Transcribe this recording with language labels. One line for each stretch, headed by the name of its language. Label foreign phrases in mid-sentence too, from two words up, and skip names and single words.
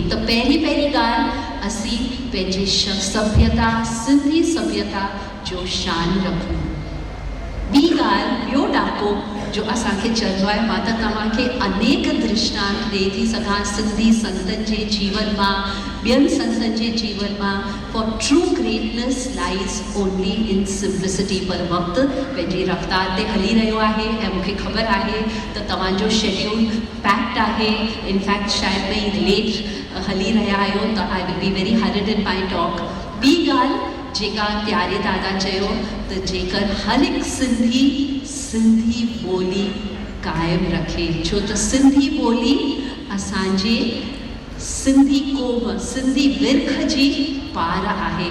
Sindhi: त पहिरीं ॻाल्हि असीं पंहिंजे सभ्यता, सिंधी सभ्यता जो शान रखूं। ॿी ॻाल्हि, ॿियो ॾाको जो असांखे चवंदो आहे, मां त तव्हांखे अनेक दृष्टांत ॾेई थी सघां सिंधी संतनि जे जीवन मां, ॿियनि संतनि जे जीवन मां
English: for true greatness lies only in simplicity.
Sindhi: पर वक़्तु पंहिंजी रफ़्तार ते हली रहियो आहे ऐं मूंखे ख़बर आहे त तव्हांजो
English: schedule packed
Sindhi: आहे। इनफैक्ट शायदि तव्हां लेट हली रहिया आहियो त
English: I will be very hurried in my talk.
Sindhi: ॿी ॻाल्हि जेका प्यारे दादा चयो त जेकर हर हिकु सिंधी ॿोली क़ाइमु रखे, छो त सिंधी ॿोली असांजे सिंधी क़ौम सिंधी विर्ख जी पार आहे।